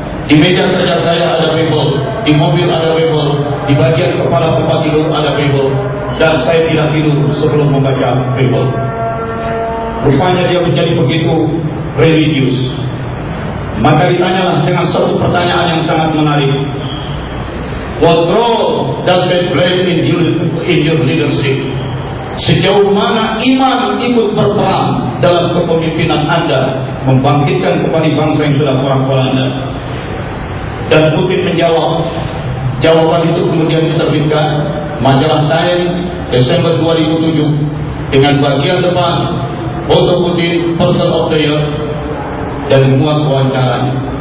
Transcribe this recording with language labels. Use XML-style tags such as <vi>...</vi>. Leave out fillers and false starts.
<id>Di meja kerja saya ada people, di mobil ada people, di bagian kepala tempat tidur ada people, dan saya tidak tidur sebelum membaca people. Rupanya dia menjadi begitu religius. Maka ditanyalah dengan satu pertanyaan yang sangat menarik.</id> <en>What role does that play in your leadership?</en> <id>Sejauh mana iman ikut berperan dalam kepemimpinan Anda membangkitkan kembali bangsa yang sudah porak-poranda? Dan Putin menjawab, jawaban itu kemudian diterbitkan majalah Time Desember 2007 dengan bagian depan foto Putin Person of the Year dan muat wawancaranya.</id>